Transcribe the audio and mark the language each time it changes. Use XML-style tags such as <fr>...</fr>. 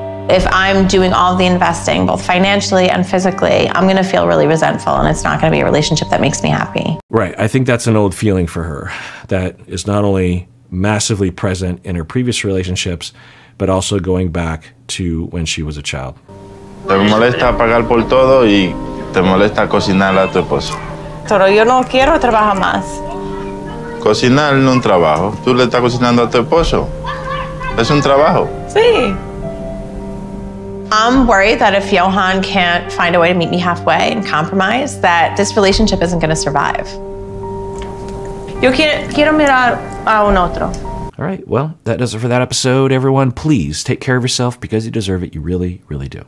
<en>If I'm doing all the investing, both financially and physically, I'm going to feel really resentful and it's not going to be a relationship that makes me happy. Right. I think that's an old feeling for her that is not only massively present in her previous relationships, but also going back to when she was a child.</en> <es>Te molesta pagar por todo y te molesta cocinar a tu esposo. Pero yo no quiero trabajar más. Cocinar no es un trabajo. Tú le estás cocinando a tu esposo. Es un trabajo. Sí.</es> <en>I'm worried that if Yohan can't find a way to meet me halfway and compromise, that this relationship isn't going to survive.</en> <es>Yo quiero mirar a un otro.</es> <en>All right, well, that does it for that episode, everyone. Please take care of yourself because you deserve it. You really, really do.</en>